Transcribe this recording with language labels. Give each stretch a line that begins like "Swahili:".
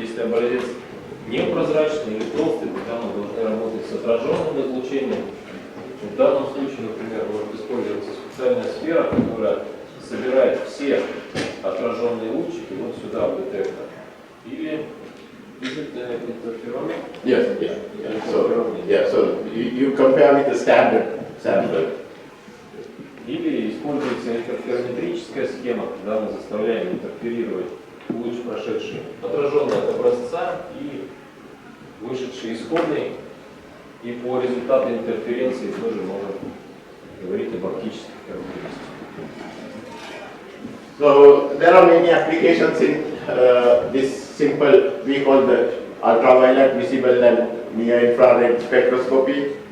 Russian: Если образец непрозрачный или толстый, тогда мы должны работать с отраженным излучением. В данном случае, например, может использоваться специальная сфера, которая собирает все отраженные лучики вот сюда в детектор. Или интерферометр.
English: Yes, so you compare with the standard sample.
Russian: Или используется интерферометрическая схема, когда мы заставляем интерферировать луч, прошедший отраженный от образца и вышедший исходный. И по результату интерференции тоже можно говорить об оптических характеристиках.
English: So there are many applications in this simple, we call the ultraviolet, visible and near-infrared spectroscopy.